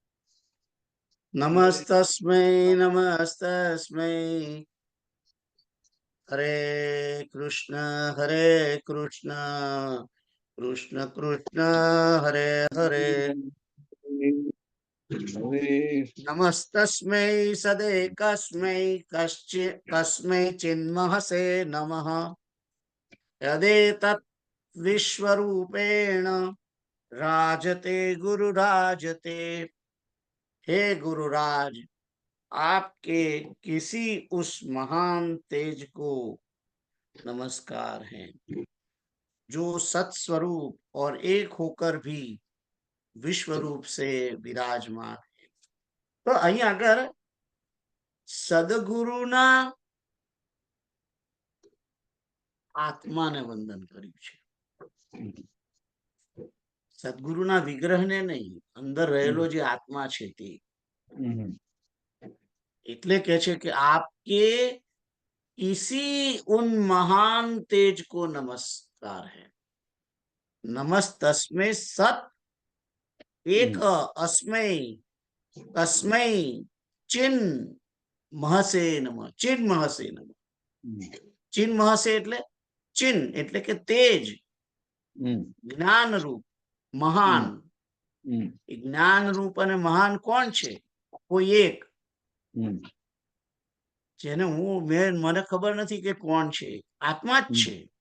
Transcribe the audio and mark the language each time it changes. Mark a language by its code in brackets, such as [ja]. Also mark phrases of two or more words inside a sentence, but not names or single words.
[sa] નમસ્તસ્મૈ નમસ્તસ્મૈ હરે કૃષ્ણ કૃષ્ણ કૃષ્ણ હરે હરે નમસ્તસ્મૈ સદેકસ્મૈ કસ્મૈ ચિન્મહસે નમઃ યદેતत् વિશ્વરૂપેણ રાજતે गुरुराजते. [hi] हे गुरुराज, आपके किसी उस महान तेज को नमस्कार है जो सत्स्वरूप और एक होकर भी विश्व रूप से विराजमान है. [gu] तो અહીં આગળ સદગુરુના આત્માને વંદન કર્યું છે, સદગુરુના વિગ્રહને નહીં, અંદર રહેલો જે આત્મા છે તે. એટલે કે છે કે [hi] आपके इसी उन महान तेज को नमस्कार है. [sa] नमस्तस्मै सत एक अस्मै तस्मै चिन महसे नमः. चिन महसे नमः. चिन महसे [gu] એટલે ચિન એટલે કે તેજ, જ્ઞાન રૂપ, મહાન. જ્ઞાન રૂપ અને મહાન કોણ છે? કોઈ એક, જેને મને ખબર નથી કે કોણ છે, આત્મા જ છે.